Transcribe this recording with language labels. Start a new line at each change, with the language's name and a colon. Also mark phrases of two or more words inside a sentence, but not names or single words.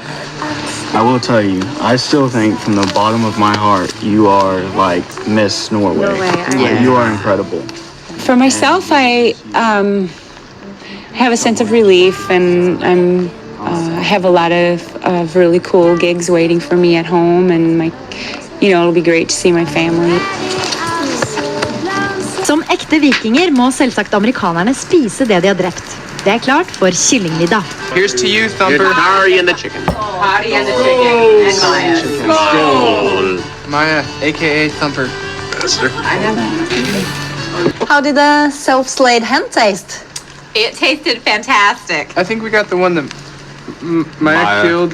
English: I will tell you, I still think from the bottom of my heart, you are like Miss Norway. You are incredible. For myself, I have a sense of relief, and I have a lot of really cool gigs waiting for me at home, and it'll be great to see my family.
Norwegian: Som ekte vikinger må selvsagt amerikanerne spise det de har drept. Det er klart for kyllingmiddag.
English: Here's to you, Thumper. Harry and the chicken. Hardy and the chicken. And Maya. Maya, a.k.a. Thumper. How did the self-slayed hen taste? It tasted fantastic. I think we got the one that Maya killed.